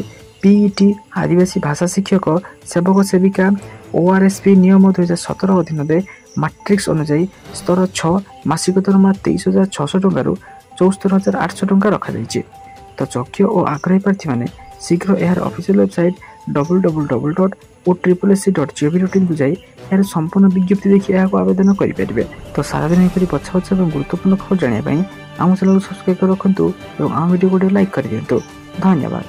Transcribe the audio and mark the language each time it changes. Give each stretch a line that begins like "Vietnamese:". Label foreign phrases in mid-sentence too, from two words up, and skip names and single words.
Odia: PET ଆଦିବାସୀ ଭାଷା ଶିକ୍ଷକ ସେବକ ସେବିକା ORSP ନିୟମ 2017 ଅଧୀନରେ ମାଟ୍ରିକ୍ସ ଅନୁଯାୟୀ ସ୍ତର 6 ମାସିକ ଦରମା 23,600 ଟଙ୍କାରୁ 74,800 ଟଙ୍କା ରଖାଯାଇଛି। ତ ଯୋଗ୍ୟ ଓ ଆଗ୍ରହୀ ପ୍ରାର୍ଥୀମାନେ ଶୀଘ୍ର ଏହାର ଅଫିସିଆଲ ୱେବସାଇଟ୍ www.SSC.gov.in କୁ ଯାଇ ଏହାର ସମ୍ପୂର୍ଣ୍ଣ ବିଜ୍ଞପ୍ତି ଦେଖି ଏହାକୁ ଆବେଦନ କରିପାରିବେ। ତ ସାରାଦିନ ଏପରି ବଛା ବଛା ଏବଂ ଗୁରୁତ୍ୱପୂର୍ଣ୍ଣ ଖବର ଜାଣିବା ପାଇଁ ଆମ ଚ୍ୟାନେଲକୁ ସବସ୍କ୍ରାଇବ୍ କରି ରଖନ୍ତୁ ଏବଂ ଆମ ଭିଡ଼ିଓକୁ ଲାଇକ୍ କରିଦିଅନ୍ତୁ। ଧନ୍ୟବାଦ।